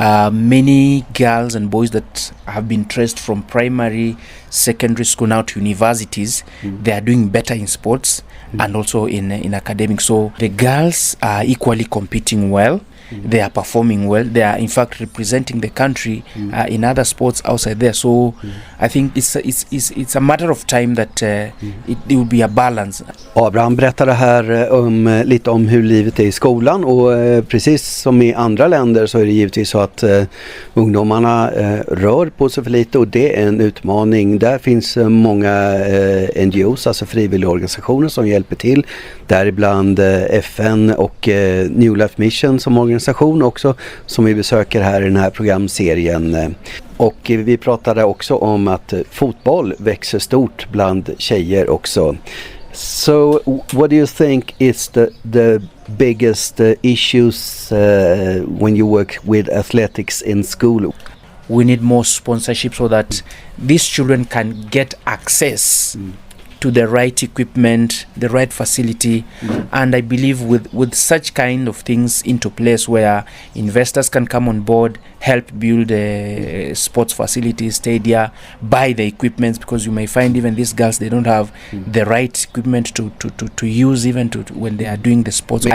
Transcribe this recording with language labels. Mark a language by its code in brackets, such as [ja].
[en] Many girls and boys that have been traced from primary, secondary school now to universities, they are doing better in sports and also in academics. So the girls are equally competing well. They are performing well. They are in fact representing the country in other sports outside there. So I think it's a matter of time that it will be a balance. [sv] Abraham berättade här lite om hur livet är i skolan, och precis som i andra länder så är det givetvis så att ungdomarna rör på sig för lite, och det är en utmaning. Där finns många NGOs, alltså frivilligorganisationer, som hjälper till. Däribland FN och New Life Mission som organisation också, som vi besöker här i den här programserien. Och vi pratade också om att fotboll växer stort bland tjejer också. [en] So what do you think is the biggest issues when you work with athletics in school? We need more sponsorship so that these children can get access to the right equipment, the right facility, and I believe with such kind of things into place where investors can come on board, help build sports facilities, stadia, buy the equipment, because you may find even these girls, they don't have the right equipment to use even when they are doing the sports.